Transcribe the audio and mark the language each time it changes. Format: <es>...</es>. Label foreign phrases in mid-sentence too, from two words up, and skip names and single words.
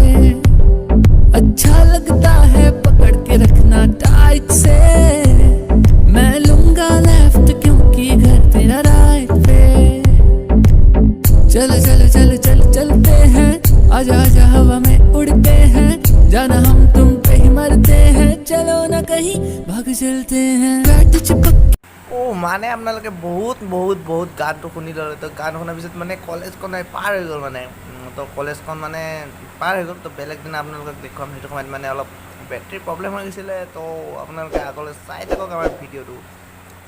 <hi>अच्छा लगता है पकड़ के रखना टाइट से, मैं लूंगा लेफ्ट क्योंकि घर तेरा राइट पे। चल चल चल चल चलते हैं, आजा आजा हवा में उड़ते हैं, जाना हम तुम पे ही मरते हैं, चलो ना कहीं भाग चलते हैं। बैठ चिपक</hi> <as>মানে আপোনালোকে বহুত গানটো শুনি ল'লে। তো গান শুনাৰ পিছত মানে কলেজখন পাৰ হৈ গ'ল মানে। তো কলেজখন মানে পাৰ হৈ গ'ল। তো বেলেগ দিনা আপোনালোকক দেখুৱাম। সেইটো সময়ত মানে অলপ</as> <en>battery problem</en> <as>হৈ গৈছিলে। তো আপোনালোকে আগলৈ চাই থাকক আমাৰ ভিডিঅ'টো।</as>